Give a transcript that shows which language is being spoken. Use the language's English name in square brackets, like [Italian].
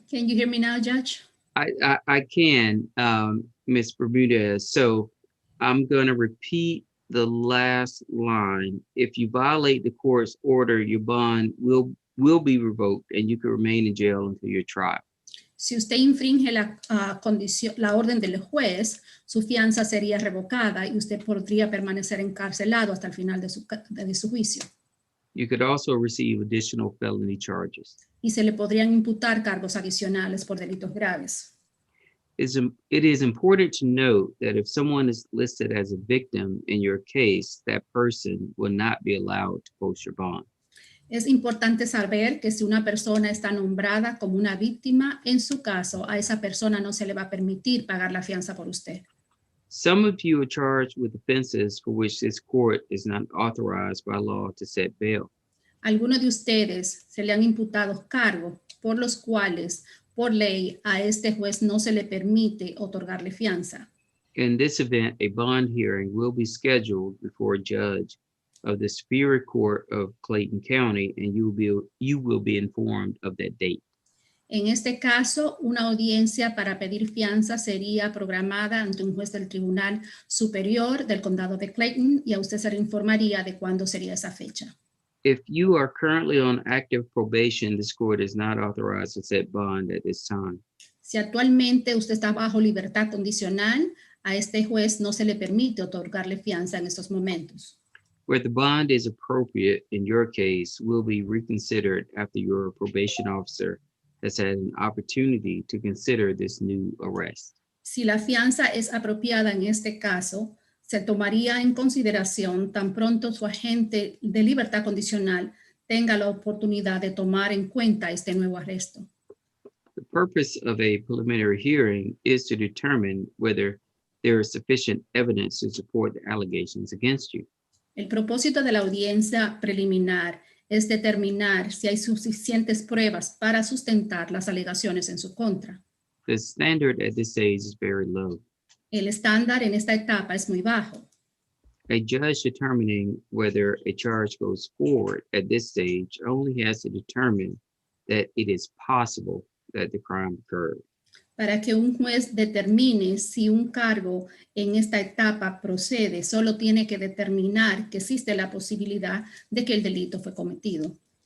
[English] Can you hear me now, Judge? I can, Ms. Bermudez. So I'm going to repeat the last line. If you violate the court's order, your bond will be revoked and you can remain in jail until your trial. [Spanish] Si usted infringe la orden del juez, su fianza sería revocada y usted podría permanecer encarcelado hasta el final de su juicio. [English] You could also receive additional felony charges. [Spanish] Y se le podrían imputar cargos adicionales por delitos graves. [English] It is important to note that if someone is listed as a victim in your case, that person will not be allowed to post your bond. [Spanish] Es importante saber que si una persona está nombrada como una víctima, en su caso, a esa persona no se le va a permitir pagar la fianza por usted. [English] Some of you are charged with offenses for which this court is not authorized by law to set bail. [Spanish] Algunos de ustedes se le han imputado cargos por los cuales, por ley, a este juez no se le permite otorgarle fianza. [English] In this event, a bond hearing will be scheduled before a judge of the Superior Court of Clayton County, and you will be informed of that date. [Spanish] En este caso, una audiencia para pedir fianza sería programada ante un juez del Tribunal Superior del Condado de Clayton y a usted se le informaría de cuándo sería esa fecha. [English] If you are currently on active probation, this court is not authorized to set bond at this time. [Spanish] Si actualmente usted está bajo libertad condicional, a este juez no se le permite otorgarle fianza en estos momentos. [English] Where the bond is appropriate in your case will be reconsidered after your probation officer has had an opportunity to consider this new arrest. [Spanish] Si la fianza es apropiada en este caso, se tomaría en consideración tan pronto su agente de libertad condicional tenga la oportunidad de tomar en cuenta este nuevo arresto. [English] The purpose of a preliminary hearing is to determine whether there is sufficient evidence to support the allegations against you. [Spanish] El propósito de la audiencia preliminar es determinar si hay suficientes pruebas para sustentar las alegaciones en su contra. [English] The standard at this stage is very low. [Spanish] El estándar en esta etapa es muy bajo. [English] A judge determining whether a charge goes forward at this stage only has to determine that it is possible that the crime occurred. [Spanish] Para que un juez determine si un cargo en esta etapa procede, solo tiene que determinar que existe la posibilidad de que el delito fue cometido.